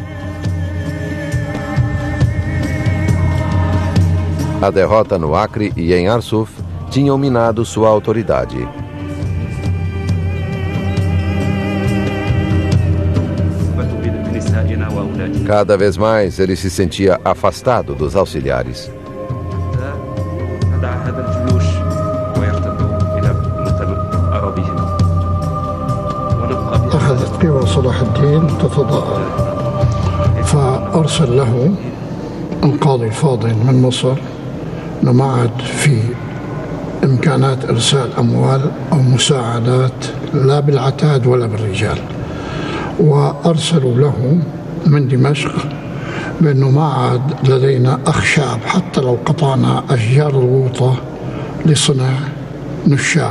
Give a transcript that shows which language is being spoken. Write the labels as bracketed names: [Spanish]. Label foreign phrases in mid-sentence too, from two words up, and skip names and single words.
[Portuguese] A derrota no Acre e em Arsuf tinham minado sua autoridade. Cada vez mais ele se sentia afastado dos auxiliares. [Arabic] أخذت قوى صلاح الدين تتضاءل فأرسل له القاضي الفاضل من مصر أنه ما عاد في إمكانات إرسال أموال أو مساعدات لا بالعتاد ولا بالرجال، وأرسلوا له من دمشق بأنه ما عاد لدينا أخشاب حتى لو قطعنا أشجار الغوطة لصنع نشاب.